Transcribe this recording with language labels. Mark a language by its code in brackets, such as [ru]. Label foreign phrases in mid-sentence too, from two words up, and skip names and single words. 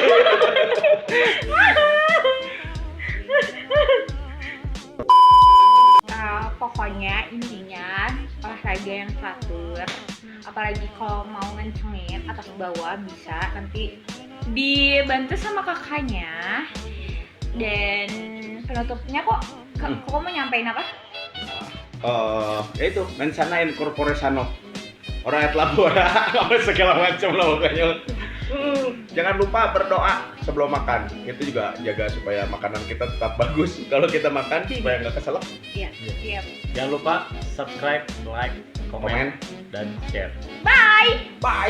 [id] Pokoknya intinya olahraga yang teratur, apalagi kalau mau ngencengin atas bawah bisa nanti dibantu sama kakaknya. Dan penutupnya kok mau nyampein apa? Ya itu [la] mensana in corpore sano. Orang et labora [id] apa segala macam lah pokoknya. Jangan lupa berdoa sebelum makan. Itu juga jaga supaya makanan kita tetap bagus. Kalau kita makan supaya nggak keselak. Iya. Siap. Jangan lupa subscribe, like, komen, Komen. dan share.